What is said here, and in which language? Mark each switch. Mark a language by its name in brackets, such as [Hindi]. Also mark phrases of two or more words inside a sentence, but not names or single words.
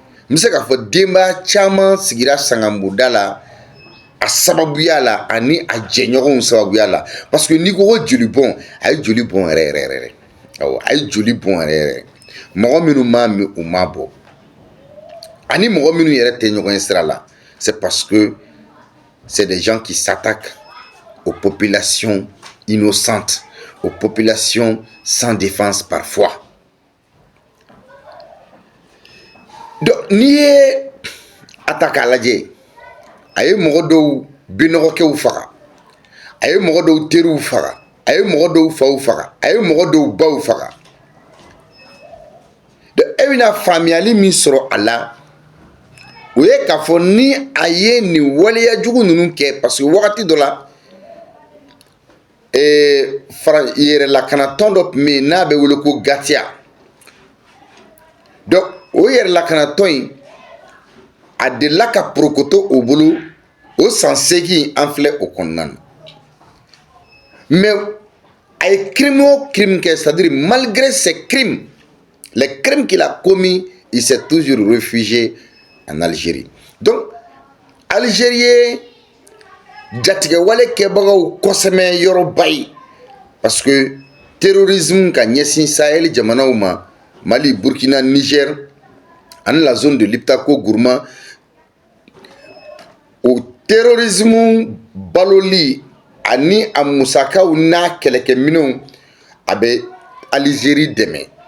[Bambara] bɛ se k'a fɔ denbaya caman sigira sangabuda la a sababuya la ani a jɛɲɔgɔnw sababuya la [French] parce que [Bambara] n'i ko ko joli bɔn a ye joli bɔn yɛrɛ yɛrɛ yɛrɛ awɔ a ye joli bɔn yɛrɛ yɛrɛ mɔgɔ minnu m'a min u m'a bɔ ani mɔgɔ minnu yɛrɛ tɛ ɲɔgɔn ye sira la [French] c'est parce que c'est des gens qui s'attaquent aux populations innocentes, aux populations sans défense parfois. [Bambara] Donc n'i ye a ta k'a lajɛ a ye mɔgɔ dɔw binɔgɔkɛw faga a ye mɔgɔ dɔw teriw faga a ye mɔgɔ dɔw faw faga a ye mɔgɔ dɔw baw faga donc e bɛna faamuyali min sɔrɔ a la o ye k'a fɔ ni a ye nin waleyajugu ninnu kɛ [French] parce que [Bambara] wagati dɔ la yɛrɛlakanatɔn dɔ tun bɛ yen n'a bɛ wele ko Gatia donc o yɛrɛlakanatɔn in a delila ka porokoto o bolo o san 8 an filɛ o kɔnɔna na mais a ye crime o crime kɛ [French] c'est-à-dire malgré ses crimes les crimes qu'il a commis il s'est toujours réfugié en Algérie. [Bambara] Donc Algérie ye jatigɛwale kɛbagaw kɔsɛmɛ yɔrɔba ye [French] parce que [Bambara] terrorisme ka ɲɛsin Sahel jamanaw ma Mali, Burkina, Niger ani [French] la zone de [Bambara] l'Iptako Gourma o terrorisme baloli ani a musakaw n'a kɛlɛkɛminɛnw a bɛ Algérie dɛmɛ